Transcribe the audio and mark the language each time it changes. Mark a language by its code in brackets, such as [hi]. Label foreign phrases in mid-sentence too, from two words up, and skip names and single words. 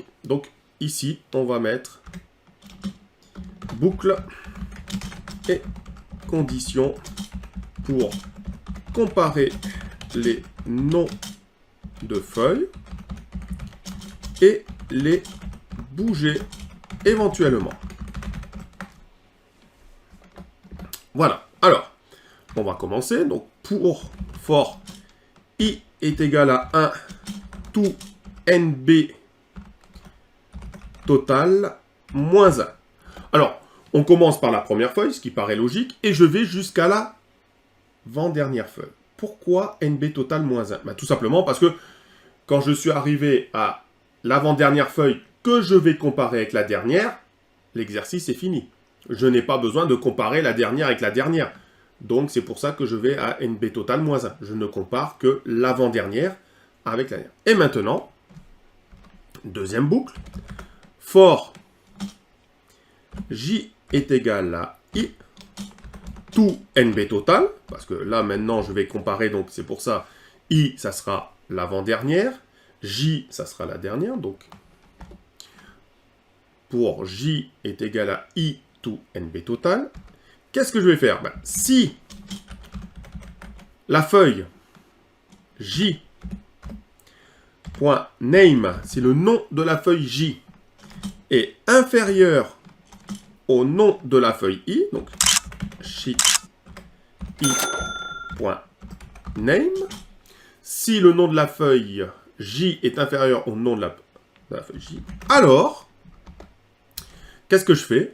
[fr] Donc, ici, on va mettre boucle et condition pour comparer les noms de feuilles et les bouger éventuellement. Voilà. Alors, on va commencer. Donc, for i est égal à 1 to nb total moins 1. Alors, on commence par la première feuille, ce qui paraît logique, et je vais jusqu'à la avant-dernière feuille. Pourquoi nb total moins 1? Tout simplement parce que quand je suis arrivé à l'avant-dernière feuille que je vais comparer avec la dernière, l'exercice est fini. Je n'ai pas besoin de comparer la dernière avec la dernière. Donc c'est pour ça que je vais à nb total moins 1. Je ne compare que l'avant-dernière avec la dernière. Et maintenant, deuxième boucle, for j est égal à i to NB total, parce que là, maintenant, je vais comparer, donc c'est pour ça, I, ça sera l'avant-dernière, J, ça sera la dernière, donc pour J est égal à I to NB total, qu'est-ce que je vais faire? Ben, si la feuille J.name, si le nom de la feuille J est inférieur au nom de la feuille I, donc sheet I.name, si le nom de la feuille J est inférieur au nom de la feuille J, alors, qu'est-ce que je fais?